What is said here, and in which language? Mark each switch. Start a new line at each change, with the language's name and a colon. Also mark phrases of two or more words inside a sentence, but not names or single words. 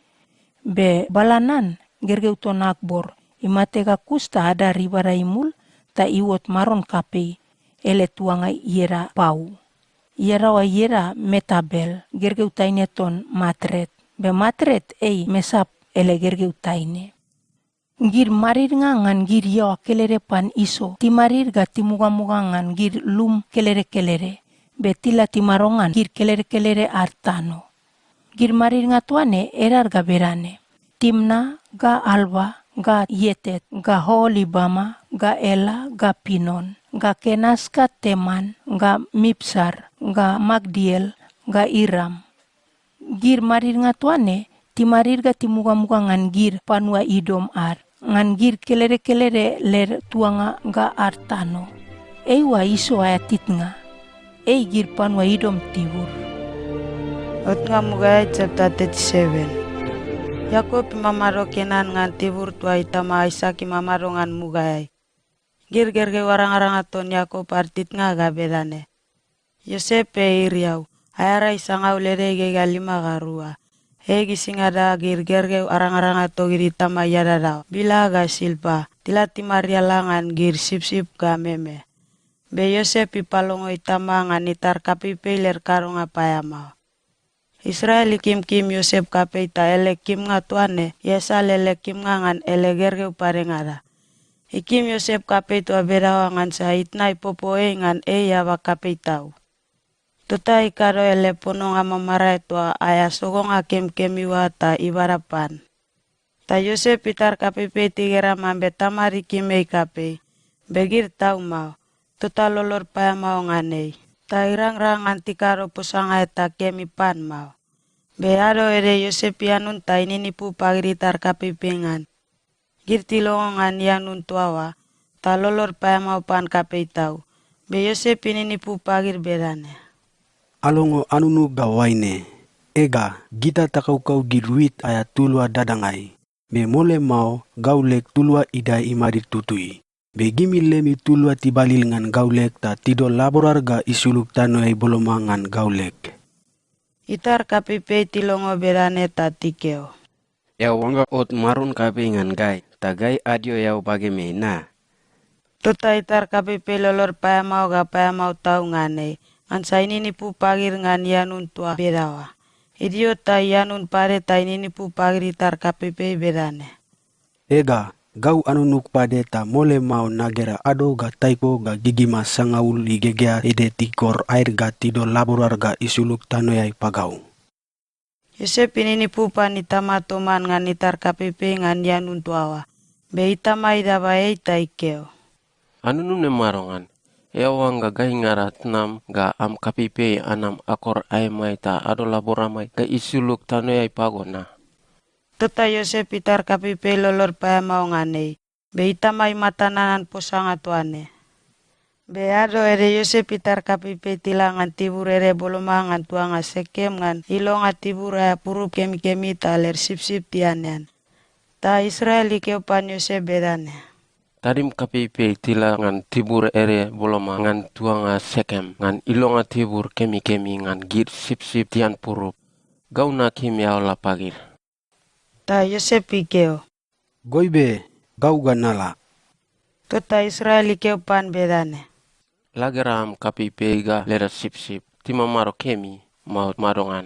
Takia: Be Balanan gergeu ton Akbor imate ga kusta ada ribara imul ta iwot maron kapei. Ele tuanga yera Pau. Yera wa yera Metabel gergeu taine ton Matret. Be Matret ei mesap ele gergeu taine. Gir marir ngan gir yawa kelere pan iso. Timarir ga timuga-muga ngan gir lum kelere-kelere. Betila timarongan gir kelere-kelere artano. Gir marir nga tuane erar ga berane. Timna ga Alba ga Yetet ga Holibama ga Ela ga Pinon. Ga Kenas ga Teman ga Mipsar, ga Magdiel, ga Iram. Gir marir nga tuane, ti marir ga ti muga-muga ngan gir panua Idom ar. Ngan gir kelere-kelere ler tuanga ga Artano. Eiwa iso ayatit nga. Ei gir panua Idom tibur. Ot nga Mugay
English: chapter 37.
Takia: Yakob mamaro Kenan ngan tibur tua itama Isaki mamaro ngan Mugay. Gir gerge warang-arang aton Yakob artit nga gabedane. Yosep iriau. Ayara isanga ulere gega 5 garua. Hegi singada gir gerge arang-arang ato gir itama yadadao. Bila ga silpa. Tila timaria langan gir sip-sip ga meme. Be Yosep ipalongo itama ngan itar kapipe ler karong apayamao. Israel kim Yosep kapeita ele kim nga tuane, yesa lele kim nga ngan ele gerge uparengada. Ikim Yosep kapeitu aberawa ngan sahitna ipopoe ngan yaba kapeitau. Tuta ikaro ele pono nga mamara tua aya sogong akem kemiwa ta ibarapan. Ta Yosep itar kapepe tigera mambe tamari kimei kapei. Begir tau mau, tuta lolor paya mau nganei. Ta irang-rang antikaro posanga eta kemipan mau. Beado ere Yosep yanun ta ini nipu pagiri tar kapipengan. Girti longongan yanun tuawa, ta lolor paya mau pan kapeitau. Be Yosep ini nipu pagir berane. Alongo anunu gawaine. Ega, gita takau-kau giruit aya tulua dadangai. Be mole mau gaulek tulua idai imadir tutui. Begimi lemi tulua tibalil ngan gaulek ta tido laborar ga isuluk tanoai boloma ngan gaulek. Itar kapipe tilongo berane ta tikeo. Ya wanga ot marun kape ngan gai, ta gai adio yau bageme na. Tota itar kapipe lolor paya mau ga paya mau tau ngane. Ngan sa ini nipu pagir ngan yanun tua bedawa. Idio ta yanun pare ta ini nipu pagir itar kapipe berane. Ega, gau anunuk pade ta mole mau nagera ado ga taipo ga gigima sangaul igegea ede tikor air ga tido laborar ga isuluk tanoyai pagau. Yosep ini nipu pan itama toman ngan itar kapipe ngan yanun tuawa. Be itama idaba eita ikeo. Anunu ne marongan. Ewang ga gai ngarat nam ga am kapipe anam akor aemai ta ado laboramai ga isuluk tanoyai pagona. Tota Yosep itar kapipe lolor paya mau nganei. Be itamai matananan posanga tuane. Be ado ere Yosep itar kapipe tilangan tibur ere boloma ngan tuanga Sekem ngan ilonga tibur aya purup kemi-kemi ta ler sip-sip tianean. Ta Israel ikeupan Yosep bedane. Tadim kapipe tilangan tibur ere boloma ngan tuanga Sekem ngan ilonga tibur kemi-kemi ngan gir sip-sip tian purup. Gau nakim yao lapagir. Ta Yosep ikeo. Goibe, gau ganala. Tota Israel ikeupan bedane. Lageram kapipe ga lera sip-sip tima maro kemi maut marongan.